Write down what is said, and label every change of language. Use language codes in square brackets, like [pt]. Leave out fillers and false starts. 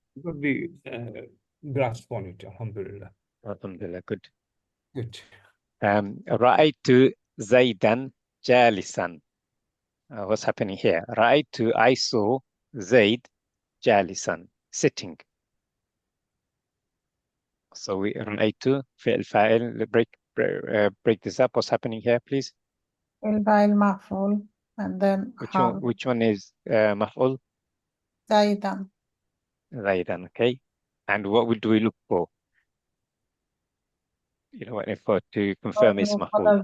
[en] they got the grasp on it. Alhamdulillah. Alhamdulillah, good. Good. [ar] رأيت زيدا جالسا. [en] What's happening here? رأيت, I saw Zaid جالسا, sitting. So we [ar] رأيت فعل فاعل. [en] Break this up. What's happening here, please? Fa'il maf'ul. And then Which one is مفعول? Zaidan. Zaidan, okay. And what do we look for? You know what, to confirm it's maf'ul.